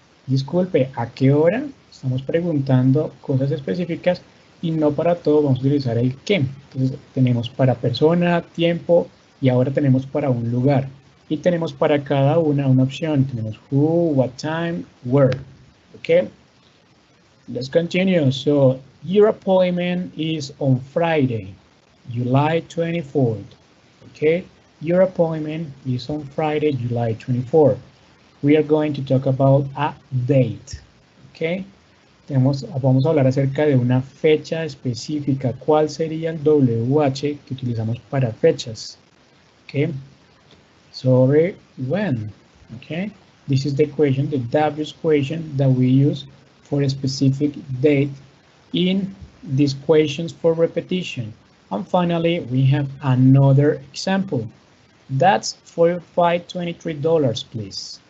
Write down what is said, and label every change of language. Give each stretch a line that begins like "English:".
Spanish: Disculpe, ¿a qué hora? Estamos preguntando cosas específicas y no para todo vamos a utilizar el qué. Entonces tenemos para persona, tiempo y ahora tenemos para un lugar. Y tenemos para cada una opción. Tenemos who, what time, where. Okay?
English: Let's continue. So your appointment is on Friday. July 24th. Okay, your appointment is on Friday, July 24th. We are going to talk about a date.
Spanish: Okay, vamos a hablar acerca de una fecha específica. ¿Cuál sería el WH que utilizamos para fechas?
English: Okay, sorry, when? Okay, this is the equation, the W equation that we use for a specific date in these equations for repetition. And finally, we have another example. That's $45.23, please.